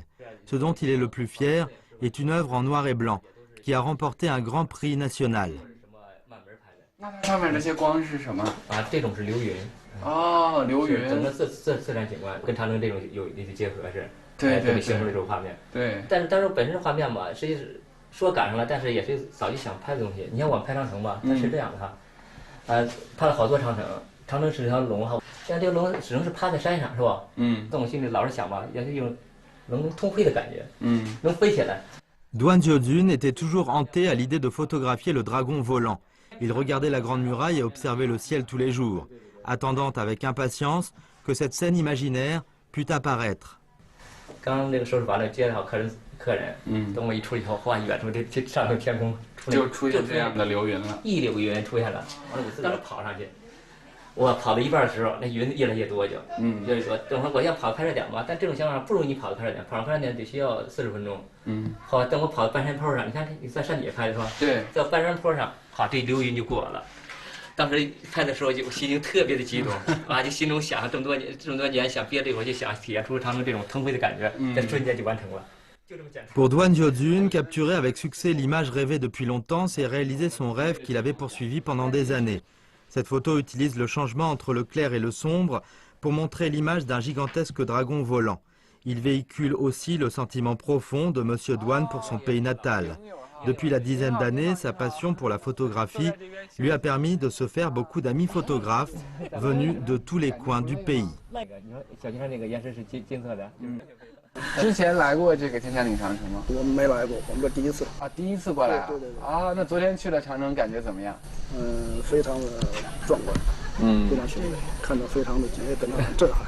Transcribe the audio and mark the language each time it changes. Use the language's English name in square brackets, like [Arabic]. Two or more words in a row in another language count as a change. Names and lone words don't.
[French] Ce dont il est le plus fier est une œuvre en noir et blanc qui a remporté un grand prix national. [Chinese] 那它上面这些光是什么？啊，这种是流云。哦，流云，整个自然景观跟长城这种有一些结合是，对，形成了这种画面。对，但是本身画面吧，实际是说赶上了，但是也是早就想拍的东西。你像我们拍长城吧，它是这样的哈，拍了好多长城，长城是条龙哈，像这个龙始终是趴在山上是吧？在我心里老是想吧，要是有能通飞的感觉，能飞起来。 [French] Duan Jiodun était toujours hanté à l'idée de photographier le dragon volant. Il regardait la grande muraille et observait le ciel tous les jours, attendant avec impatience que cette scène imaginaire pût apparaître. [Chinese] 刚这个收拾完了，接好客人，等我一出去以后，哇，远处这上头天空就出现这样的流云了，一绺云出现了，完了我自个儿跑上去，我跑到一半的时候，那云越来越多越来越多。等会儿我想跑快点点吧，但这种情况不容易跑得快点，跑快点得需要40分钟。好，等我跑到半山坡上，你看你在山底下拍的是吧？对，在半山坡上，好，这流云就过了。当时拍的时候就心情特别的激动啊，就心中想这么多年想憋着一会儿就想体验出长城这种腾飞的感觉，在瞬间就完成了。 [French] Pour Duan Jiojun, capturer avec succès l'image rêvée depuis longtemps, c'est réaliser son rêve qu'il avait poursuivi pendant des années. Cette photo utilise le changement entre le clair et le sombre pour montrer l'image d'un gigantesque dragon volant. Il véhicule aussi le sentiment profond de Monsieur Duan pour son pays natal. Depuis la dizaine d'années, sa passion pour la photographie lui a permis de se faire beaucoup d'amis photographes venus de tous les coins du pays. [Chinese] 之前来过这个金山岭长城吗？我们没来过，我们这第一次。啊，第一次过来啊？对对对。啊，那昨天去了长城，感觉怎么样？非常的壮观。非常雄伟，看到非常的感到很震撼。